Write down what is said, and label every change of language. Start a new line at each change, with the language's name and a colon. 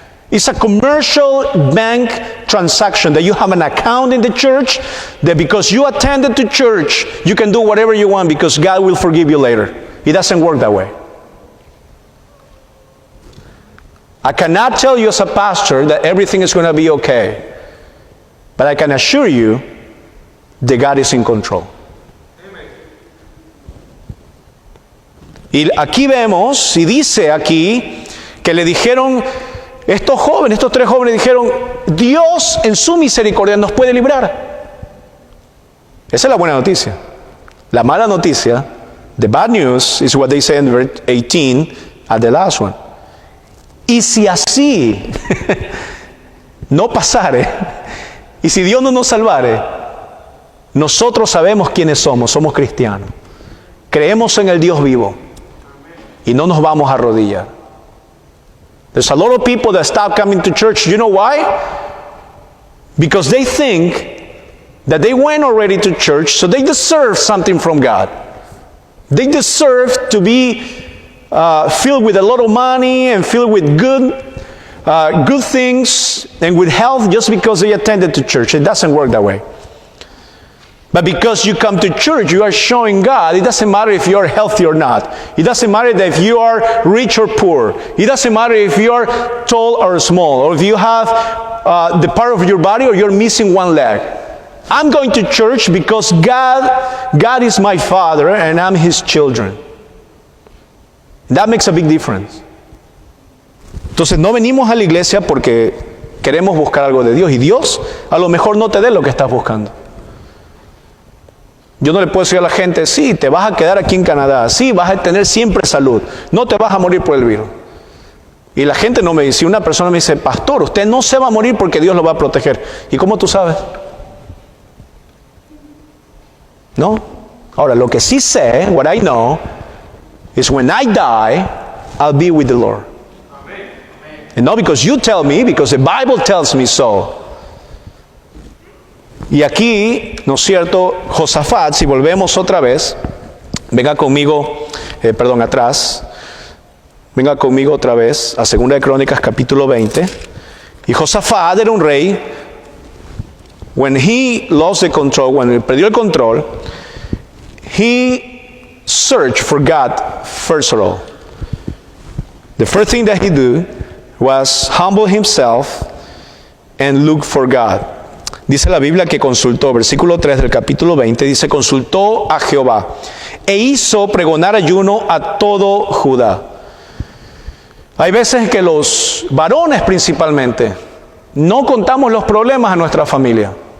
English: It's a commercial bank transaction, that you have an account in the church, that because you attended to church, you can do whatever you want because God will forgive you later. It doesn't work that way. I cannot tell you as a pastor that everything is going to be okay. But I can assure you that God is in control.
Spanish: Y aquí vemos, y dice aquí, que le dijeron, estos 3 jóvenes dijeron, Dios en su misericordia nos puede librar. Esa es la buena noticia. La mala noticia,
English: the bad news, is what they say in verse 18 at the last one.
Spanish: Y si así no pasare, y si Dios no nos salvare, nosotros sabemos quiénes somos cristianos. Creemos en el Dios vivo y no nos vamos a arrodillar.
English: There's a lot of people that stop coming to church. You know why? Because they think that they went already to church, so they deserve something from God. They deserve to be filled with a lot of money and filled with good things and with health just because they attended to church. It doesn't work that way. But because you come to church, you are showing God. It doesn't matter if you are healthy or not. It doesn't matter if you are rich or poor. It doesn't matter if you are tall or small, or if you have the part of your body or you're missing one leg. I'm going to church because God is my Father and I'm His children. That makes a big difference.
Spanish: Entonces no venimos a la iglesia porque queremos buscar algo de Dios, y Dios a lo mejor no te dé lo que estás buscando. Yo no le puedo decir a la gente, sí, te vas a quedar aquí en Canadá, sí, vas a tener siempre salud, no te vas a morir por el virus. Y la gente no me dice, una persona me dice, pastor, usted no se va a morir porque Dios lo va a proteger. ¿Y cómo tú sabes? ¿No? Ahora, lo que sí sé,
English: what I know, is when I die, I'll be with the Lord. And not because you tell me, because the Bible tells me so.
Spanish: Y aquí, ¿no es cierto? Josafat, si volvemos otra vez, venga conmigo, atrás. Venga conmigo otra vez a 2 de Crónicas capítulo 20. Y Josafat era un rey.
English: When he lost the control,
Spanish: cuando perdió el control,
English: he searched for God first of all. The first thing that he did was humble himself and look for God.
Spanish: Dice la Biblia que consultó, versículo 3 del capítulo 20, dice, consultó a Jehová e hizo pregonar ayuno a todo Judá. Hay veces que los varones principalmente no contamos los problemas a nuestra familia.